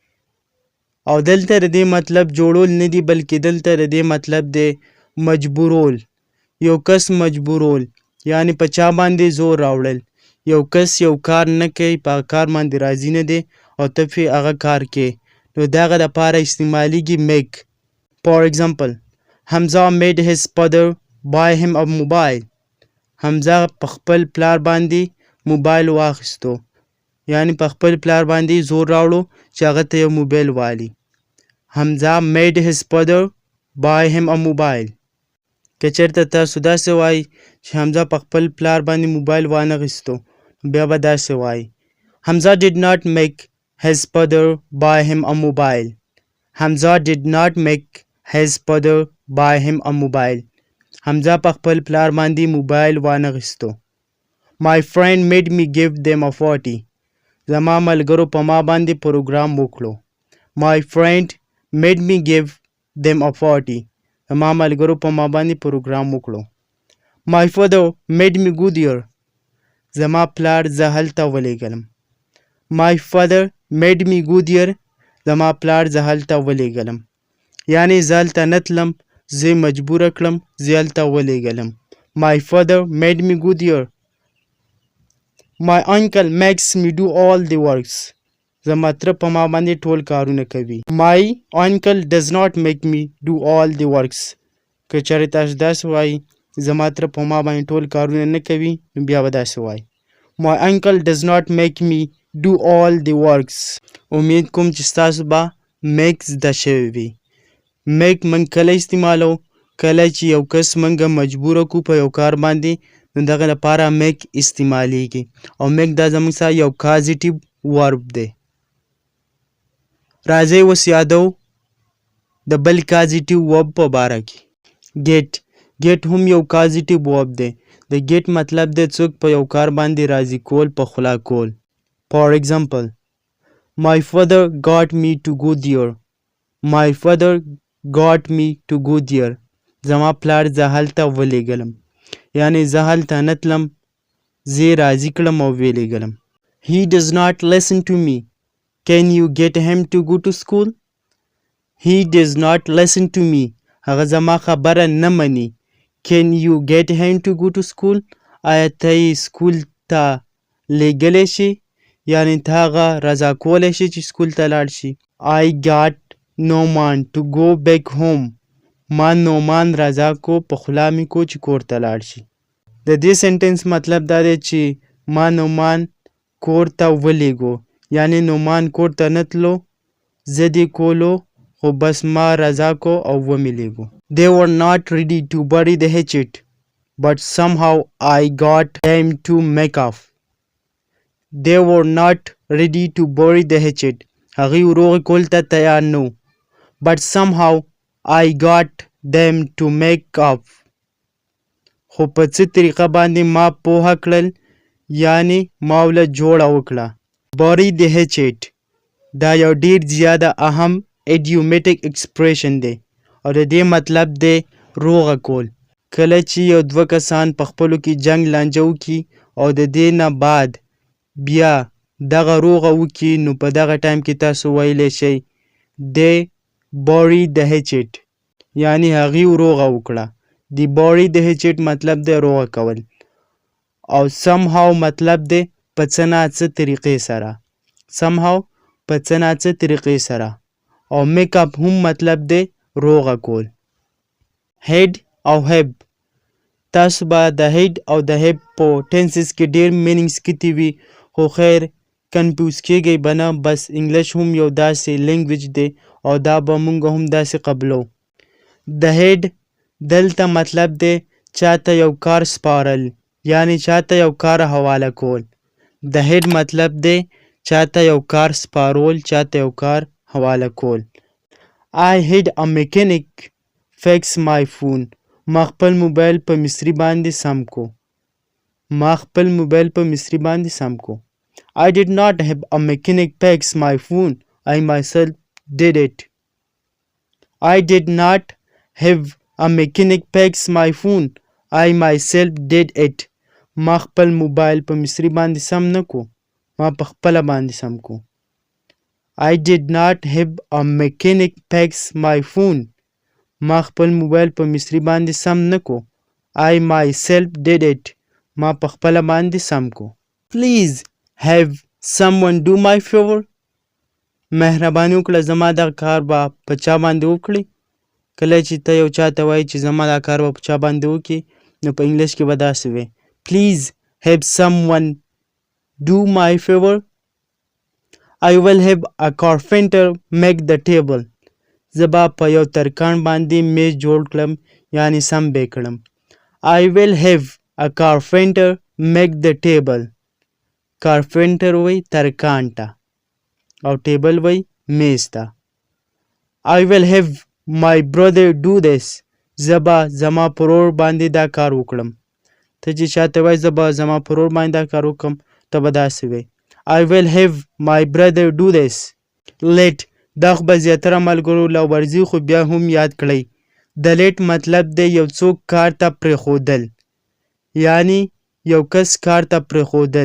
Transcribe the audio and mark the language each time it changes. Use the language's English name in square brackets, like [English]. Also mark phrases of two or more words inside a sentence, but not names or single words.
[Pashto] او دلته د دې مطلب جوړول نه دی بلکې دلته د دې مطلب دی مجبورول. یو کس مجبورول یعنی په چا باندې زور راوړل. یو کس یو کار نه کوي، په کار باندې راضي نه دی او ته پرې هغه کار کوي نو د هغه دپاره استعمالیږي میک. [English] For example, Hamza made his father buy him a mobile. [Pashto] حمزه په خپل پلار باندې موبایل واخیستو یعنی په خپل پلار باندې زور راوړو چې هغه ته یو موبایل والي. [English] Hamza made his father buy him a mobile. [Pashto] که چېرته تاسو داسې وایي چې حمزه په خپل پلار باندې موبایل وانخیستو بیا به داسې وایي [English] Hamza did not make his father buy him a mobile. Hamza did not make his father buy him a mobile. [Pashto] حمزه په خپل پلار باندې موبایل وانخیستو. [English] My friend made me give them a party. [Pashto] زما ملګرو په ما باندې پروګرام وکړو. [English] My friend made me give them a party. [Pashto] زما ملګرو په ما باندې پروګرام وکړو. [English] My father made me go there. [Pashto] زما پلار زه هلته ولېږلم. My father made me go there. زما پلار زه هلته ولېږلم. یعنی زه هلته نه تلم، زه یې مجبوره کړم، زه یې هلته ولېږلم. [English] My father made me go there. My uncle makes me do all the works. [Pashto] زما تره په ما باندې ټول کارونه کوي. [English] My uncle does not make me do all the works. [Pashto] که چېرې تاسو داسې وایي زما تره په ما باندې ټول کارونه نه کوي نو بیا به داسې وایي [English] My uncle does not make me do all the works. [Pashto] امید کوم چې ستاسو به میک زده شوی وي. میک موږ کله استعمالو؟ کله چې یو کس موږ مجبوره کړو په یو کار باندې نو دغه لپاره میک استعمالیږي. او میک دا زموږ سره یو [English] causative verb [Pashto] دی. راځئ اوس یادو د بل [English] causative verb [Pashto] په باره کې. ګیټ هم یو [English] causative verb [Pashto] دی. د ګیټ مطلب دی څوک په یو کار باندې راضي کول، په خوله کول. [English] For example, my father got me to go there. My father got me to go there. [Pashto] زما پلار زه هلته ولېږلم. یعنی زه هلته نه تلم، زه یې راضي کړم او ویې لېږلم. [English] He does not listen to me. Can you get him to go to school? He does not listen to me. [Pashto] هغه زما خبره نه مني. [English] Can you get him to go to school? [Pashto] آیا ته یې سکول ته لېږلی شي؟ یعنی ته هغه رضا کولی شي چې سکول ته لاړ شي. [English] I got Noman to go back home. [Pashto] ما نومان رضا کو، په خوله مې کو چې کور ته لاړ شي. د دې سنټنس مطلب دا دی چې ما نومان کور ته ولېږو. یعنی نومان کور ته نه تلو، زه دې کولو خو بس ما رضا کو او ومې لېږو. [English] They were not ready to bury the hatchet, but somehow I got them to make off. They were not ready to bury the hatchet. [Pashto] هغوی وروغې کول ته تیار نه وو. [English] But somehow I got them to make off. [Pashto] خو په څه طریقه باندې ما پوهه کړل یعنی ما وله جوړه وکړه. [English] Bury the hatchet [Pashto] دا یو ډیر زیاده اهم [English] idiomatic expression [Pashto] دی او د دې مطلب دی روغه کول. کله چې یو دوه کسان په خپلو کې جنګ لانجه وکړي او د دې نه بعد بیا دغه روغه وکړي نو په دغه ټایم کې تاسو ویلی شئ [English] they bury the hatchet. [Pashto] یعنی هغې روغه وکړه. [English] The body [Pashto] د هچټ مطلب دی روغه کول او somehow مطلب دی په څه نه څه طریقې سره. somehow په څه نه څه طریقې سره. او [English] make up [Pashto] هم مطلب دی روغه کول. head او hip تاسو به د head او د hip په ټینسز کې ډیر میننګز کتي وي خو خیر کنفیوز کیږئ به نه. بس انګلیش هم یو داسې لینګویج دی او دا به مونږ هم داسې قبلو. د head دلته مطلب دی چاته یو کار سپارل یعنی چاته یو کار حواله کول. د head مطلب دی چاته یو کار سپارول چاته یو کار حواله کول. [English] I had a mechanic fix my phone. [Pashto] ما خپل موبایل په مصري باندې سم کو. ما خپل موبایل په مصري باندې سم کو. [English] I did not have a mechanic fix my phone. I myself did it. I did not have a mechanic fix my phone. I myself did it. [Pashto] ما خپل موبایل په مصري باندې سم نه کو. ما په خپله باندې سم کو. [English] I did not have a mechanic fix my phone. [Pashto] ما خپل موبایل په مصري باندې سم نه کو. [English] I myself did it. [Pashto] ما په خپله باندې سم کو. [English] Please have someone do my favor. [Pashto] مهرباني وکړه زما دغه کار به په چا باندې وکړي. کله چې ته یو چا ته وایي چې زما دا کار به په چا باندې وکړي نو په انګلیش کې به داسې وي [English] Please have someone do my favor. I will have a carpenter make the table. [Pashto] زه به په یو ترکاڼ باندې میز جوړ کړم یعنی سم به کړم. [English] I will have a carpenter make the table. [Pashto] carpenter وی ترکاڼ ته او ټیبل وی میز ته. [English] I will have my brother do this. [Pashto] زه به زما پرور باندې دا کار وکړم. ته چې چاته وایي زه به زما پرور باندې دا کار وکړم ته به داسې وایي [English] I will have my brother do this. [Pashto] Let دا خو به زیاتره ملګرو له ورځي خو بیا هم یاد کړئ. د لیټ مطلب دی یو څوک کار ته پرېښودل یعنی یو کس کار ته پرېښودل.